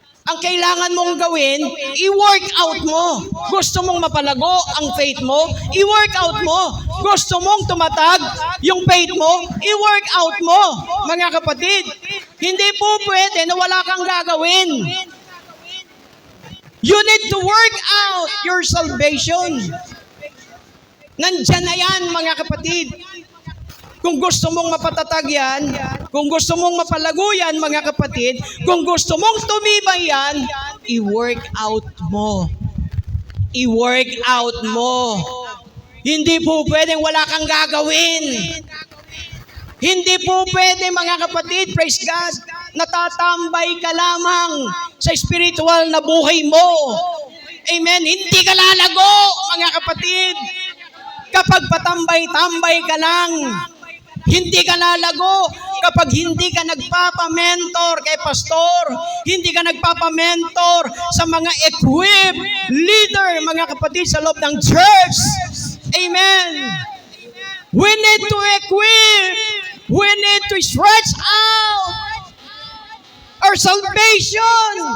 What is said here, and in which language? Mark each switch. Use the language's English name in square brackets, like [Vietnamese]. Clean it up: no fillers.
[Filipino] Ang kailangan mong gawin, i-work out mo. Gusto mong mapalago ang faith mo, i-work out mo. Gusto mong tumatag yung faith mo, i-work out mo. Mga kapatid, hindi po pwede na wala kang gagawin. [English] You need to work out your salvation. [Filipino] Nandyan na yan, mga kapatid. Kung gusto mong mapatatag yan, kung gusto mong mapalago yan, mga kapatid, kung gusto mong tumibay yan, i-work out mo. I-work out mo. Hindi po pwedeng wala kang gagawin. Hindi po pwede, mga kapatid, [English] praise God, [Filipino] natatambay ka lamang sa spiritual na buhay mo. Amen. Hindi ka lalago, mga kapatid. Kapag patambay-tambay ka lang, hindi ka lalago. Kapag hindi ka nagpapamentor kay pastor, hindi ka nagpapamentor sa mga equipped leader, mga kapatid, sa loob ng church. [English] Amen. We need to equip. We need to stretch out our salvation.